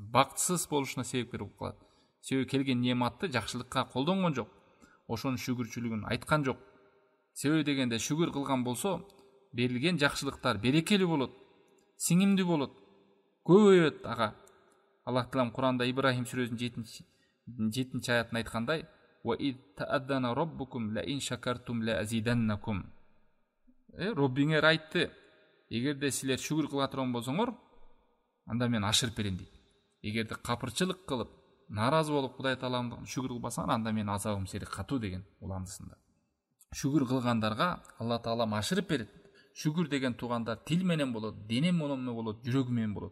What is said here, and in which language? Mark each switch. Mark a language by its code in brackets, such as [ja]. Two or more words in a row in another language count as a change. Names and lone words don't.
[ky] Бактысыз болушуна себепкер болуп калат. Себеби келген нематты жакшылыкка колдонгон жок. Ошонун шүгүрчүлүгүн айткан жок. Себеби дегенде шүгүр кылган болсо, берилген жакшылыктар берекелүү болот, сиңимдүү болот, көбөйөт ага. Аллах Таалам Куранда Ибрахим сүрөсүнүн 7-чи аятында айткандай: [ar] "وإذ تأذن ربكم لئن شكرتم لأزيدنكم". [ky] Роббиңер айтты: эгерде силер шүгүр кыла турган болсоңор, анда мен ашырып берем дейт. Эгерде капырчылык кылып, наразы болуп Кудай Тааламга шүгүр кылбасаң, анда мен азабым сени катуу деген уландысында. Шүгүр кылгандарга Алла Таалам ашырып берет. Шүгүр деген туугандар тил менен болот, дене менен болот, жүрөгү менен болот.